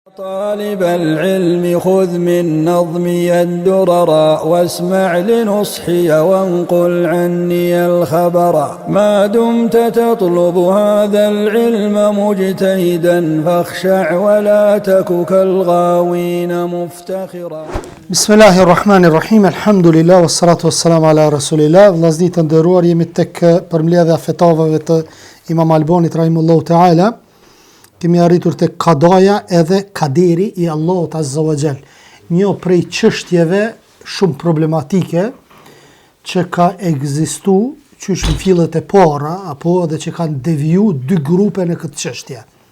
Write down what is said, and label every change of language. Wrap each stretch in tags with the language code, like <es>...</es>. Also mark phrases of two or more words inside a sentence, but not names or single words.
<ar>طالب العلم خذ من نظمي الدرر واسمع لنصحي وانقل عني الخبر ما دمت تطلب هذا العلم مجتهدا فاخشع ولا تك كالغاوين مفتخرا. بسم الله الرحمن الرحيم الحمد لله والصلاة والسلام على رسول الله.</ar> <sq>Vllazërit të nderuar, jemi tek përmbledhja e fetavave të Imam Albonit</sq> <ar>رحمه الله تعالى.</ar> <sq>Kemi arritur tek kadaja edhe kaderi i Allahut</sq> <ar>عز وجل.</ar> <sq>Një prej çështjeve shumë problematike që ka ekzistu qysh në fillet e para apo edhe që kanë deviju dy grupe në këtë çështje.</sq>